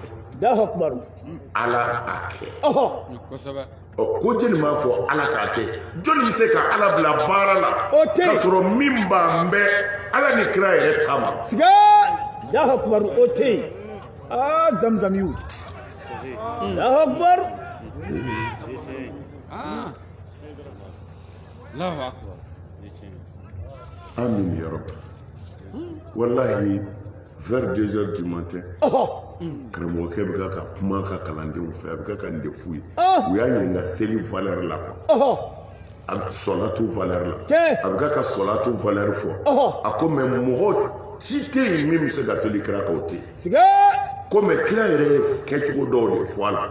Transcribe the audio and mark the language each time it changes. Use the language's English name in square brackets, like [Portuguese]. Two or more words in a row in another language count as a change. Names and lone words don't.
[Arabic] الله أكبر [Bambara] ala a kɛ ɔhɔ kosɛbɛ. ɔ ko jeli m'a fɔ ala k'a kɛ jɔnni bɛ se ka ala bila baara la O tɛ yen. k'a sɔrɔ min b'an bɛ ala ni kira yɛrɛ kama sige [Arabic] الله أكبر [Bambara] o tɛ yen zamzamiw [Arabic] الله أكبر Ah. الله أكبر. آمين يا ربي والله [French] vers 2 heures du matin ɔhɔ [Bambara] karamɔgɔkɛ bɛ ka kuma ka kalandenw fɛ a bɛ ka nin de f'u ye Ah. u y'a ɲininka seli valeur la quoi ɔhɔ a sɔlatu valeur la Cɛ. a bɛ ka valeur fɔ ɔhɔ a ko mɛ mɔgɔ si tɛ yen min bɛ se ka seli kira kan o tɛ yen sige ko mɛ kira yɛrɛ ye kɛcogo dɔw de fɔ a la